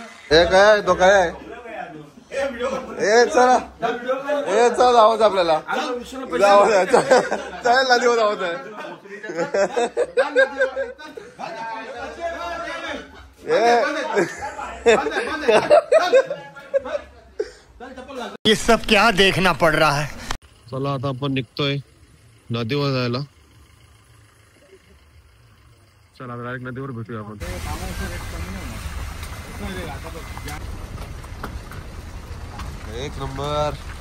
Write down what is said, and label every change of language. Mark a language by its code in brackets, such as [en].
[mr] हे काय तो काय चला चला जावंच आपल्याला. जावं चालेल नदीवर जावंच आहे. [hi] ये सब क्या देखना पड़ रहा है. [mr] चला आता आपण निघतोय नदीवर जायला. चला डायरेक्ट नदीवर भेटूया आपण. एक नंबर.